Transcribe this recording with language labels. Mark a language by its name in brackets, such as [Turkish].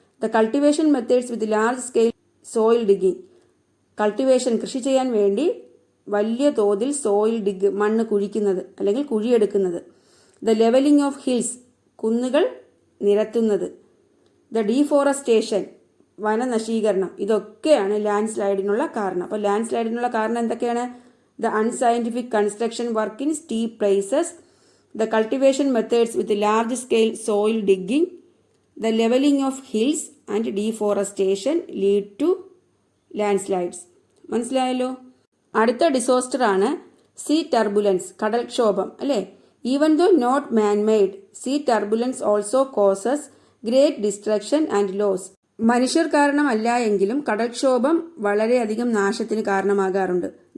[English] the cultivation methods with large scale soil digging, [Malayalam] cultivation, കൃഷി ചെയ്യാൻ വേണ്ടി വലിയ തോതിൽ സോയിൽ ഡിഗ്, മണ്ണ് കുഴിക്കുന്നത് അല്ലെങ്കിൽ കുഴിയെടുക്കുന്നത്. [English] the levelling of hills, [Malayalam] കുന്നുകൾ നിരത്തുന്നത്. ദ ഡീഫോറസ്റ്റേഷൻ, വനനശീകരണം. ഇതൊക്കെയാണ് ലാൻഡ് സ്ലൈഡിനുള്ള കാരണം. അപ്പോൾ ലാൻഡ് സ്ലൈഡിനുള്ള കാരണം എന്തൊക്കെയാണ്? [English] The unscientific construction work in steep places, the cultivation methods with large scale soil digging, the leveling of hills and deforestation lead to landslides. [Malayalam] മനസ്സിലായല്ലോ? അടുത്ത disaster ആണ് സീ ടർബുലൻസ്, കടൽക്ഷോഭം അല്ലേ? [English] Even though not man made, sea turbulence also causes great destruction and loss. [Malayalam] മനുഷ്യർ കാരണമല്ല എങ്കിലും കടൽക്ഷോഭം വളരെയധികം നാശത്തിന് കാരണമാകാറുണ്ട്.